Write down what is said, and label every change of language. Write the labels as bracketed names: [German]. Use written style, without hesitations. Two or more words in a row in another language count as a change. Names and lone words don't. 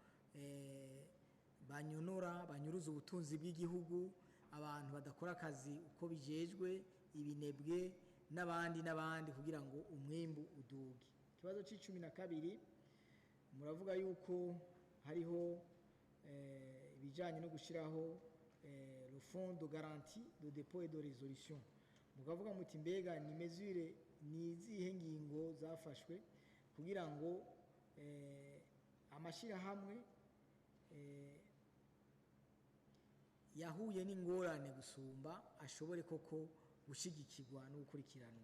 [Rundi] banyuruza ubutunzi bw'igihugu, abantu badakora akazi uko bijejwe, ibinebwe n'abandi kugira ngo umwimbu uduge. Ikibazo c'12 muravuga yuko hariho ibijanye no gushiraho [French] le fonds de garantie de dépôt et de résolution. [Rundi] Mukavuga muti mbega ni mesure nizihe ngingo zafashwe kugira ngo amashirahamwe yahuye n'ingorane gusumba ashobore koko gushigikirwa no gukurikiranwa.